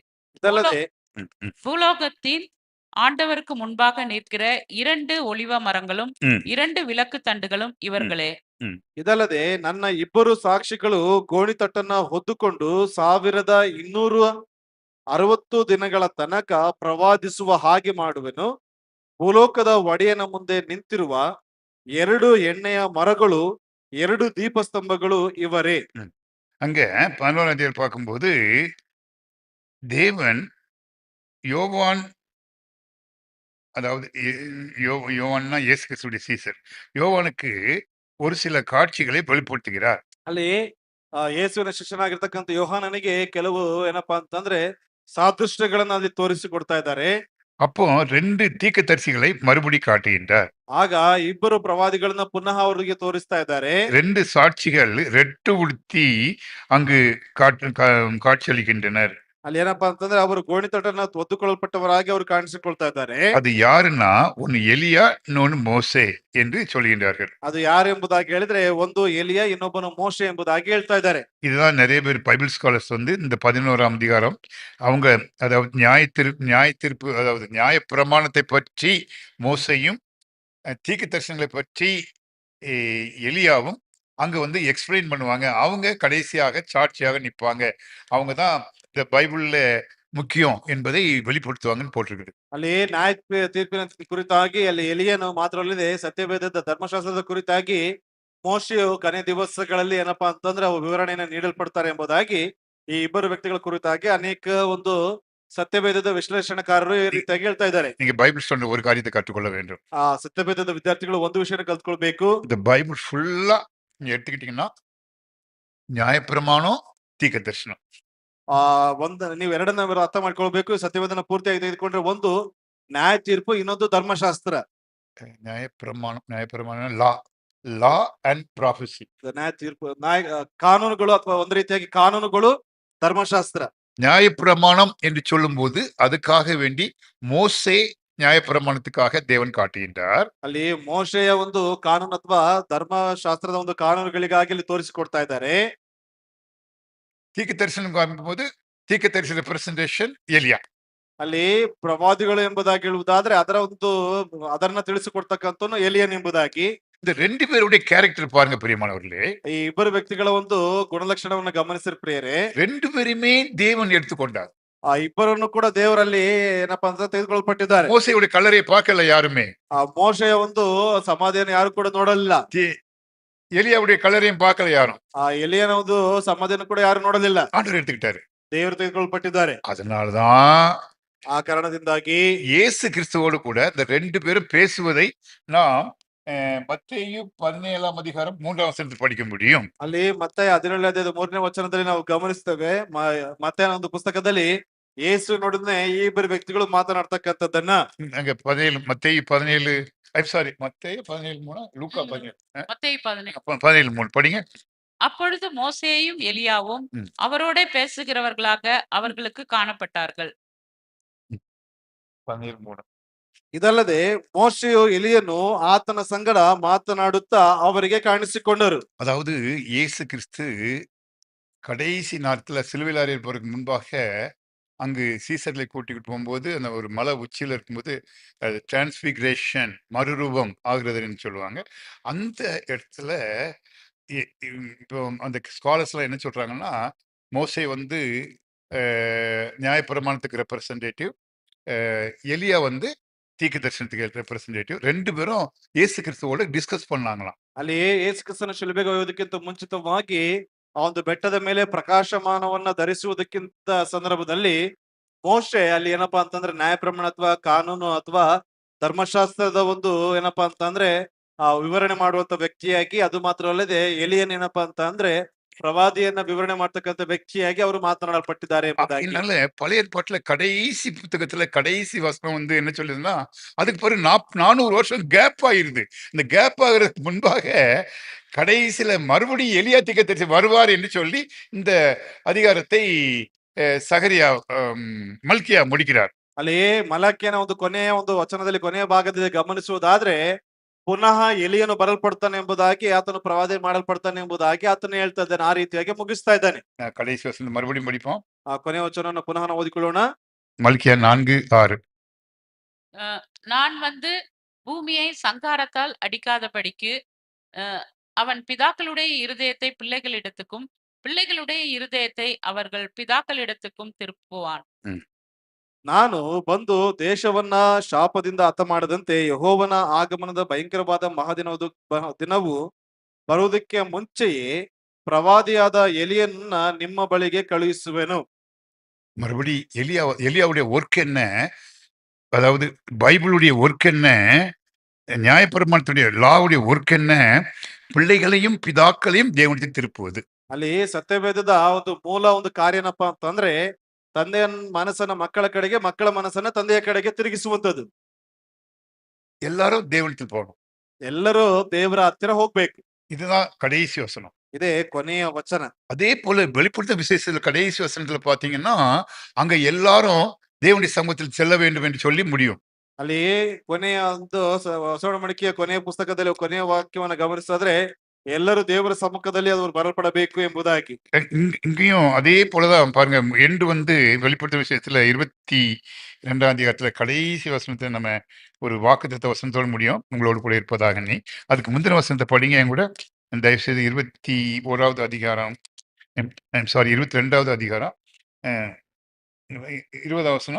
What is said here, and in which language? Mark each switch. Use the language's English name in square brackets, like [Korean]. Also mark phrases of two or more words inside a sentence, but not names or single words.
[Kannada] ಇದಲ್ಲದೆ ம், ம், [Tamil] பூலோகத்தின் ஆண்டவருக்கு முன்பாக நிற்கிற 2 ஒலிவ மரங்களும் ம், 2 விளக்கு தண்டுகளும் இவர்களே. ம். [Kannada] ಇದಲ್ಲದೆ ನನ್ನ ಇಬ್ಬರು ಸಾಕ್ಷಿಗಳು ಗೋಣಿತಟ್ಟನ್ನ ಹೊದ್ದುಕೊಂಡು 1260 ದಿನಗಳ ತನಕ ಪ್ರವಾದಿಸುವ ಹಾಗೆ ಮಾಡುವೆನು. ಭೂಲೋಕದ ಒಡೆಯನ ಮುಂದೆ ನಿಂತಿರುವ 2 ಎಣ್ಣೆಯ ಮರಗಳು 2 ದೀಪಸ್ತಂಭಗಳು ಇವರೇ. [Tamil] அங்க 11ஆம் அதிகாரம் பார்க்கும்போது தேவன் யோவான், அதாவது யோவான்னா இயேசு கிறிஸ்துடைய சீசர், யோவானுக்கு ஒரு சில காட்சிகளை வெளிப்படுத்துகிறார். [Kannada] ಅಲ್ಲಿ ಯೇಸುವಿನ ಶಿಷ್ಯನಾಗಿರ್ತಕ್ಕಂಥ ಯೋಹಾನನಿಗೆ ಕೆಲವು ಏನಪ್ಪಾ ಅಂತಂದ್ರೆ ಸಾದೃಶ್ಯಗಳನ್ನ ಅಲ್ಲಿ ತೋರಿಸಿಕೊಡ್ತಾ ಇದ್ದಾರೆ. [Tamil] அப்போ 2 தீர்க்கதரிசிகளை மறுபடி காட்டுகின்றார். [Kannada] ಆಗ ಇಬ್ಬರು ಪ್ರವಾದಿಗಳನ್ನ ಪುನಃ ಅವರಿಗೆ ತೋರಿಸ್ತಾ ಇದ್ದಾರೆ. [Tamil] 2 சாட்சிகள் ரெட்டு உடுத்தி அங்கு காட்சியளிக்கின்றனர். [Kannada] ಅಲ್ಲಿ ಏನಪ್ಪಾ ಅಂತಂದ್ರೆ ಅವರು ಗೋಣಿತಟ್ಟನ್ನ ಒದ್ದುಕೊಳ್ಳಲ್ಪಟ್ಟವರಾಗಿ ಅವರು ಕಾಣಿಸಿಕೊಳ್ತಾ ಇದ್ದಾರೆ. [Tamil] அது யாருன்னா, ஒன்னு எலியா, இன்னொன்னு மோசே என்று சொல்கின்றார்கள். [Kannada] ಅದು ಯಾರು ಎಂಬುದಾಗಿ ಹೇಳಿದ್ರೆ ಒಂದು ಎಲಿಯ, ಇನ್ನೊಬ್ಬನು ಮೋಶೆ ಎಂಬುದಾಗಿ ಹೇಳ್ತಾ ಇದ್ದಾರೆ. [Tamil] இதுதான் நிறைய பேர் [English] Bible scholars [Tamil] வந்து இந்த 11ஆம் அதிகாரம் அவங்க அதாவது நியாயத்தீர்ப்பு அதாவது நியாயப்பிரமாணத்தை பற்றி மோசையும் தீர்க்க தரிசனங்களை பற்றி எலியாவும் அங்க வந்து எக்ஸ்பிளைன் பண்ணுவாங்க. அவங்க கடைசியாக சாட்சியாக நிற்பாங்க. அவங்க தான் இந்த பைபிள்ல முக்கியம் என்பதை வெளிப்படுத்துவாங்கன்னு போட்டிருக்குது. [Kannada] ಅಲ್ಲಿ ನ್ಯಾಯ ತೀರ್ಪಿನ ಕುರಿತಾಗಿ ಅಲ್ಲಿ ಎಲಿಯನು ಮಾತ್ರವಲ್ಲದೆ ಸತ್ಯವೇದದ ಧರ್ಮಶಾಸ್ತ್ರದ ಕುರಿತಾಗಿ ಮೋಶೆಯು ಕೊನೆ ದಿವಸಗಳಲ್ಲಿ ಏನಪ್ಪಾ ಅಂತಂದ್ರೆ ಅವು ವಿವರಣೆಯನ್ನು ನೀಡಲ್ಪಡ್ತಾರೆ ಎಂಬುದಾಗಿ ಈ ಇಬ್ಬರು ವ್ಯಕ್ತಿಗಳ ಕುರಿತಾಗಿ ಅನೇಕ ಒಂದು ಸತ್ಯವೇದದ ವಿಶ್ಲೇಷಣಕಾರರು ಈ ರೀತಿಯಾಗಿ ಹೇಳ್ತಾ ಇದ್ದಾರೆ. [Tamil] நீங்க [English] Bible student [Tamil] ஒரு காரியத்தை கற்றுக்கொள்ள வேண்டும். [Kannada] ಆ ಸತ್ಯವೇದದ ವಿದ್ಯಾರ್ಥಿಗಳು ಒಂದು ವಿಷಯನ ಕಲ್ತ್ಕೊಳ್ಬೇಕು. [Tamil] இந்த பைபிள் ஃபுல்லா நீங்க எடுத்துக்கிட்டீங்கன்னா நியாயப்பிரமாணம், தீர்க்க தரிசனம். [Kannada] ನೀವು ಎರಡನ್ನ ಅರ್ಥ ಮಾಡ್ಕೊಳ್ಬೇಕು. ಸತ್ಯವೇದನ ಪೂರ್ತಿಯಾಗಿ ತೆಗೆದುಕೊಂಡ್ರೆ ಒಂದು ನ್ಯಾಯ ತೀರ್ಪು, ಇನ್ನೊಂದು ಧರ್ಮಶಾಸ್ತ್ರ. [Tamil] நியாயப்பிரமாணம் [English] law and prophecy. [Kannada] ನ್ಯಾಯ ತೀರ್ಪು ಕಾನೂನುಗಳು ಅಥವಾ ಒಂದು ರೀತಿಯಾಗಿ ಕಾನೂನುಗಳು, ಧರ್ಮಶಾಸ್ತ್ರ. [Tamil] நியாயப்பிரமாணம் என்று சொல்லும்போது அதுக்காக வேண்டி மோசே நியாயப்பிரமாணத்துக்காக தேவன் காட்டுகின்றார். [Kannada] ಅಲ್ಲಿ ಮೋಶೆಯ ಒಂದು ಕಾನೂನು ಅಥವಾ ಧರ್ಮಶಾಸ್ತ್ರದ ಒಂದು ಕಾನೂನುಗಳಿಗಾಗಿ ಇಲ್ಲಿ ತೋರಿಸಿಕೊಡ್ತಾ ಇದ್ದಾರೆ. [Tamil] தீர்க்க தரிசனம் காண்போது தீர்க்க தரிசன பிரசன்டேஷன் எலியா. [Kannada] ಅಲ್ಲಿ ಪ್ರವಾದಿಗಳು ಎಂಬುದಾಗಿ ಹೇಳುವುದಾದ್ರೆ ಅದನ್ನ ತಿಳಿಸಿಕೊಡ್ತಕ್ಕಂಥವನು ಎಲಿಯನ್ ಎಂಬುದಾಗಿ. [Tamil] இந்த 2 பேருடைய கேரக்டர் பாருங்க பிரியமானவர்களே. [Kannada] ಈ ಇಬ್ಬರು ವ್ಯಕ್ತಿಗಳ ಒಂದು ಗುಣಲಕ್ಷಣವನ್ನು ಗಮನಿಸಿದ ಪ್ರಿಯರೇ, [Tamil] 2 பேருமே தேவன் எடுத்துக்கொண்டார். [Kannada] ಆ ಇಬ್ಬರನ್ನು ಕೂಡ ದೇವರಲ್ಲಿ ಏನಪ್ಪಾ ಅಂತ ತೆಗೆದುಕೊಳ್ಪಟ್ಟಿದ್ದಾರೆ. [Tamil] மோசேயுடைய கல்லறையை பார்க்கல யாருமே. [Kannada] ಆ ಮೋಶೆಯ ಒಂದು ಸಮಾಧಿಯನ್ನು ಯಾರು ಕೂಡ ನೋಡಲಿಲ್ಲ. [Tamil] எலியாவுடைய கல்லறையும் பார்க்கல யாரும். [Kannada] ಆ ಎಲಿಯನ ಒಂದು ಸಮಾಧಿಯನ್ನು ಕೂಡ ಯಾರು ನೋಡಲಿಲ್ಲ. [Tamil] ஆண்டவர் எடுத்துக்கிட்டாரு. [Kannada] ದೇವರು ತೆಗೆದುಕೊಳ್ಪಟ್ಟಿದ್ದಾರೆ. [Tamil] அதனாலதான் [Kannada] ಆ ಕಾರಣದಿಂದಾಗಿ [Tamil] இயேசு கிறிஸ்துவோடு கூட இந்த 2 பேரும் பேசுவதை நாம் மத்தேயு 17ஆம் அதிகாரம் 3ஆம் வசனத்தில் படிக்க முடியும். [Kannada] ಅಲ್ಲಿ ಮತ್ತೆ 17ನೇ ಅಧ್ಯಾಯದ 3ನೇ ವಚನದಲ್ಲಿ ನಾವು ಗಮನಿಸ್ತೇವೆ. ಮತ್ತೆ ಒಂದು ಪುಸ್ತಕದಲ್ಲಿ ಯೇಸು ನೋಡಿದ್ರೆ ಈ ಇಬ್ಬರು ವ್ಯಕ್ತಿಗಳು ಮಾತನಾಡ್ತಕ್ಕಂಥದ್ದನ್ನ [Tamil] அங்க 17 மத்தேயு 17 சாரி மத்தேயு 17:3 லூக்கா 17 மத்தேயு 17. 17:3 படிங்க. அப்பொழுது மோசேயும் எலியாவும் ம். அவரோடே பேசுகிறவர்களாக அவர்களுக்கு காணப்பட்டார்கள். 17:3 [Kannada] ಇದಲ್ಲದೆ ಮೋಶೆಯು ಎಲಿಯನು ಆತನ ಸಂಗಡ ಮಾತನಾಡುತ್ತಾ ಅವರಿಗೆ ಕಾಣಿಸಿಕೊಂಡರು. [Tamil] அதாவது இயேசு கிறிஸ்து கடைசி நாட்கள்ல சிலுவையில் அறையப்படுவதற்கு முன்பாக அங்கு சீசர்களை கூட்டிக்கிட்டு போகும்போது அந்த ஒரு மலை உச்சியில இருக்கும்போது அது டிரான்ஸ்பிகரேஷன் மறுரூபம் ஆகுறதுன்னு சொல்லுவாங்க. அந்த இடத்துல இப்போ அந்த ஸ்காலர்ஸ்லாம் என்ன சொல்றாங்கன்னா, மோசே வந்து நியாயப்பிரமாணத்துக்கு ரெப்ரசன்டேட்டிவ், எலியா வந்து தீர்க்க தரிசனத்துக்கு ரெப்ரசன்டேட்டிவ். 2 பேரும் இயேசு கிறிஸ்துவோட டிஸ்கஸ் பண்ணாங்களாம். [Kannada] ಅಲ್ಲಿ ಯೇಸು ಕ್ರಿಸ್ತನ ಶಿಲುಬೆಗೆ ಒಯ್ಯುವುದಕ್ಕಿಂತ ಮುಂಚಿತವಾಗಿ ಆ ಒಂದು ಬೆಟ್ಟದ ಮೇಲೆ ಪ್ರಕಾಶಮಾನವನ್ನ ಧರಿಸುವುದಕ್ಕಿಂತ ಸಂದರ್ಭದಲ್ಲಿ ಮೋಶೆ ಅಲ್ಲಿ ಏನಪ್ಪಾ ಅಂತಂದ್ರೆ ನ್ಯಾಯಪ್ರಮಾಣ ಅಥವಾ ಕಾನೂನು ಅಥವಾ ಧರ್ಮಶಾಸ್ತ್ರದ ಒಂದು ಏನಪ್ಪಾ ಅಂತಂದ್ರೆ ವಿವರಣೆ ಮಾಡುವಂತ ವ್ಯಕ್ತಿಯಾಗಿ, ಅದು ಮಾತ್ರವಲ್ಲದೆ ಎಲಿಯನ್ ಏನಪ್ಪಾ ಅಂತ ಅಂದ್ರೆ ಪ್ರವಾದಿಯನ್ನ ವಿವರಣೆ ಮಾಡ್ತಕ್ಕಂಥ ವ್ಯಕ್ತಿಯಾಗಿ ಅವರು ಮಾತನಾಡಲ್ಪಟ್ಟಿದ್ದಾರೆ ಎಂಬುದಾಗಿ. [Tamil] அதனால பழைய ஏற்பாட்டுல கடைசி புத்தகத்துல கடைசி வசனம் வந்து என்ன சொல்லுதுன்னா, அதுக்கு பிறகு 400 வருஷம் கேப் ஆயிருது. இந்த கேப் ஆகுறதுக்கு முன்பாக கடைசியில மறுபடியும் எலியா தீர்க்கதரிசி வருவார் என்று சொல்லி இந்த அதிகாரத்தை சகரியா மல்கியா முடிக்கிறார். [Kannada] ಅಲ್ಲಿ ಮಲಕ್ಯನ ಒಂದು ಕೊನೆಯ ಒಂದು ವಚನದಲ್ಲಿ ಕೊನೆಯ ಭಾಗದಲ್ಲಿ ಗಮನಿಸುವುದಾದ್ರೆ ಪುನಃ ಎಲಿಯನು ಬರಲ್ಪಡ್ತಾನೆ ಎಂಬುದಾಗಿ ಆತನು ಪ್ರವಾದಿ ಮಾಡಲ್ಪಡ್ತಾನೆ ಎಂಬುದಾಗಿ ಆತನು ಹೇಳ್ತಾ ಇದ್ದಾನೆ. ಆ ರೀತಿಯಾಗಿ ಮುಗಿಸ್ತಾ ಇದ್ದಾನೆ. [Tamil] கடைசி வசனம் மறுபடியும் படிப்போம். [Kannada] ಆ ಕೊನೆಯ ವಚನವನ್ನು ಪುನಃ ನಾವು ಓದಿಕೊಳ್ಳೋಣ. [Tamil] மல்கியா 4:6. நான் வந்து பூமியை சங்காரத்தால் அடிக்காதபடிக்கு அவன் பிதாக்களுடைய இருதயத்தை பிள்ளைகளிடத்துக்கும் பிள்ளைகளுடைய இருதயத்தை அவர்கள் பிதாக்களிடத்துக்கும் திருப்புவான். [Kannada] ನಾನು ಬಂದು ದೇಶವನ್ನ ಶಾಪದಿಂದ ಹತ ಮಾಡದಂತೆ ಯೆಹೋವನ ಆಗಮನದ ಭಯಂಕರವಾದ ದಿನವು ಬರುವುದಕ್ಕೆ ಮುಂಚೆಯೇ ಪ್ರವಾದಿಯಾದ ಎಲಿಯನ್ನ ನಿಮ್ಮ ಬಳಿಗೆ ಕಳುಹಿಸುವೆನು. [Tamil] மறுபடி எலியாவுடைய ஒர்க் என்ன, அதாவது பைபிளுடைய ஒர்க் என்ன, நியாயப்பிரமாணத்துடைய லாவுடைய ஒர்க் என்ன, பிள்ளைகளையும் பிதாக்களையும் தேவனுக்கு திருப்புவது. [Kannada] ಅಲ್ಲಿ ಸತ್ಯವೇದದ ಒಂದು ಮೂಲ ಒಂದು ಕಾರ್ಯ ಏನಪ್ಪಾ ಅಂತಂದ್ರೆ ತಂದೆಯ ಮನಸ್ಸನ್ನ ಮಕ್ಕಳ ಕಡೆಗೆ, ಮಕ್ಕಳ ಮನಸ್ಸನ್ನ ತಂದೆಯ ಕಡೆಗೆ ತಿರುಗಿಸುವಂತದ್ದು. [Tamil] எல்லாரும் தேவனத்தில் போகணும். [Kannada] ಎಲ್ಲರೂ ದೇವರ ಹತ್ತಿರ ಹೋಗ್ಬೇಕು. [Tamil] இதுதான் கடைசி வசனம். [Kannada] ಇದೇ ಕೊನೆಯ ವಚನ. [Tamil] அதே போல வெளிப்படுத்த விசேஷத்துல கடைசி வசனத்துல பாத்தீங்கன்னா அங்க எல்லாரும் தேவனுடைய சமூகத்தில் செல்ல வேண்டும் என்று சொல்லி முடியும். [Kannada] ಅಲ್ಲಿ ಕೊನೆಯ ಒಂದು ಹೊಸ ಒಡಂಬಡಿಕೆಯ ಕೊನೆಯ ಪುಸ್ತಕದಲ್ಲಿ ಕೊನೆಯ ವಾಕ್ಯವನ್ನ ಗಮನಿಸಿದ್ರೆ ಎಲ್ಲರೂ ದೇವರ ಸಮ್ಮುಖದಲ್ಲಿ ಅವರು ಬರಲ್ಪಡಬೇಕು ಎಂಬುದಾಗಿ. [Tamil] இங்கேயும் அதே போலதான் பாருங்க. எண்டு வந்து வெளிப்படுத்த விஷயத்துல 22ஆம் அதிகாரத்துல கடைசி வசனத்தை நம்ம ஒரு வாக்குத்தத்த வசனத்தோடு முடியும். உங்களோடு கூட இருப்பதாக நீ. அதுக்கு முந்தின வசனத்தை படிங்க என் கூட. தயவுசெய்து 21ஆவது அதிகாரம், சாரி 22ஆவது அதிகாரம் 20ஆவது வசனம்.